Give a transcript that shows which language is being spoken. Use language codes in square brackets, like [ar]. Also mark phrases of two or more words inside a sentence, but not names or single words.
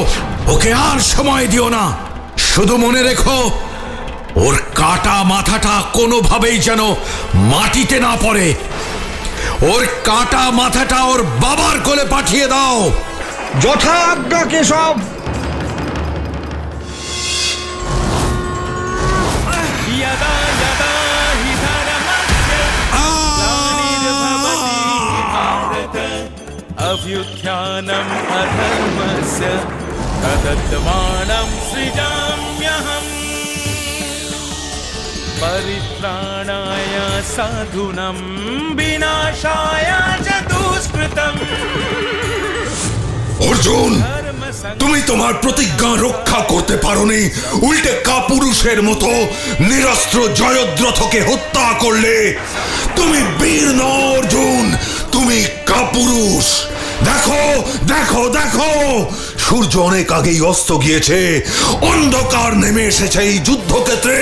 [bn] ওকে আর সময় দিও না। শুধু মনে রেখো, ওর কাটা মাথাটা কোনোভাবেই যেন মাটিতে না পড়ে। ওর কাটা মাথাটা ওর বাবার কোলে পাঠিয়ে দাও। যথা আজ্ঞা কেশব। [sa] यदा यदा हि धर्मस्य ग्लानिर्भवति भारत अभ्युत्थानम् अधर्मस्य तदत्मानं सृजाम्यहम् परित्राणाय साधूनां विनाशाय च दुष्कृतम् [bn] অর্জুন, তুমি তোমার প্রতিজ্ঞা রক্ষা করতে পারোনি, উল্টে কাপুরুষের মতো নিরস্ত্র জয়দ্রথকে হত্যা করলে। তুমি বীর নও অর্জুন, তুমি কাপুরুষ। দেখো দেখো দেখো, সূর্য অনেক আগেই অস্ত গিয়েছে, অন্ধকার নেমে এসেছে এই যুদ্ধক্ষেত্রে।